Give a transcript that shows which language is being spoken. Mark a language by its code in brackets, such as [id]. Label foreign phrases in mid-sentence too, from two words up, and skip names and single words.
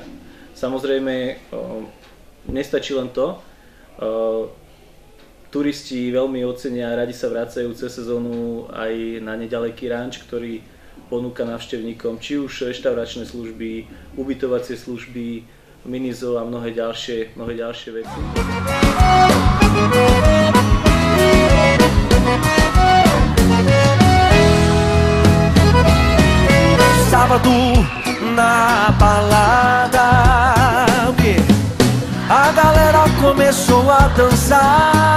[sk] Samozrejme, nestačí len to. Turisti veľmi ocenia a radi sa vracajú cez sezónu aj na nedaleký ranč, ktorý ponúka návštevníkom či už reštauračné služby, ubytovacie služby, minizo a mnohé ďalšie veci. [pt] Sábado na balada, a galera começou a dançar.